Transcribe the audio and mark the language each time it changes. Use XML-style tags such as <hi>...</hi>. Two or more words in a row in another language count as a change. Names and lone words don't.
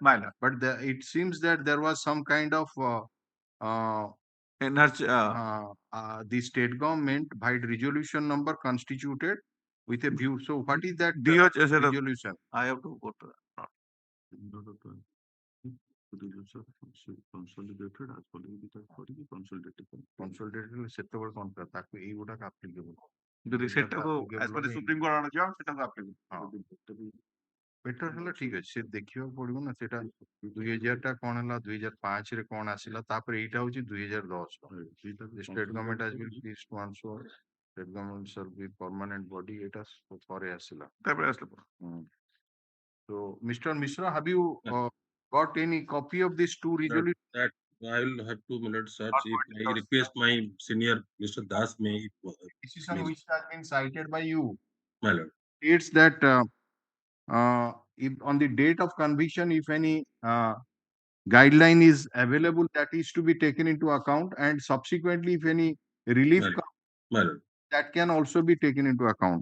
<en>But it seems that there was some kind of the state government by resolution number constituted with a view. So what is that resolution? I have to go to that. Consolidated as</en> <or>consolidated ସେତେବେଳେ କଣ କରା ତାକୁ ଏଇଗୁଡାକ applicable. ଯଦି ସେଟାକୁ</or> <en>as per the Supreme Court</en> <or>ଆଣିଯିବା ସେଟାକୁ applicable. ବେଟର ହେଲା ଠିକ ଅଛି ସେ ଦେଖିବାକୁ ପଡିବ ନା ସେଟା 2000 ଟା କଣ ହେଲା 2005 ରେ କଣ ଆସିଲା ତାପରେ ଏଇଟା ହଉଛି 2010</or> <en>state government has been pleased to answer state government shall be permanent body</en> <or>ଏଟା ପରେ ଆସିଲା ତାପରେ ଆସିଲା.</or> <en>So Mr. Mishra, have you got any copy of these two resolutions? That I will have 2 minutes, sir. If I request my senior Mr. Das may. Decision which has been cited by you. My lord. It's that if on the date of conviction, if any guideline is available, that is to be taken into account, and subsequently, if any relief comes, that can also be taken into account.</en>